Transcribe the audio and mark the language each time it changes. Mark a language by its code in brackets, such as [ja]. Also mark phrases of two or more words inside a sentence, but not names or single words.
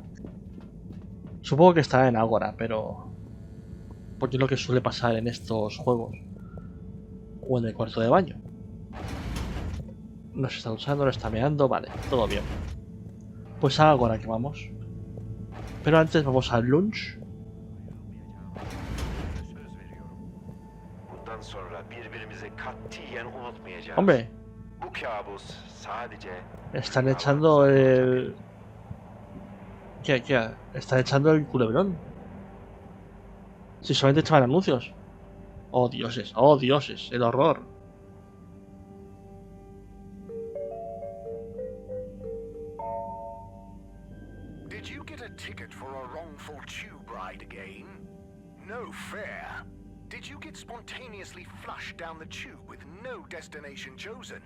[es] Supongo que estará en Ágora, pero... porque es lo que suele pasar en estos juegos. O en el cuarto de baño. No se está usando, no está meando, vale, todo bien. Pues a Ágora que vamos. Pero antes vamos al lunch. [tr] Bundan sonra birbirimizi katiyen unutmayacağız. [es] Hombre, [tr] Bu kabus sadece [es] están echando el... ¿Qué? Están echando el culebrón. Si solamente echaban anuncios. Oh dioses, el horror. [en] Did you get a ticket for a wrongful tube ride again? No fair. Did you get spontaneously flushed down the tube with no destination chosen?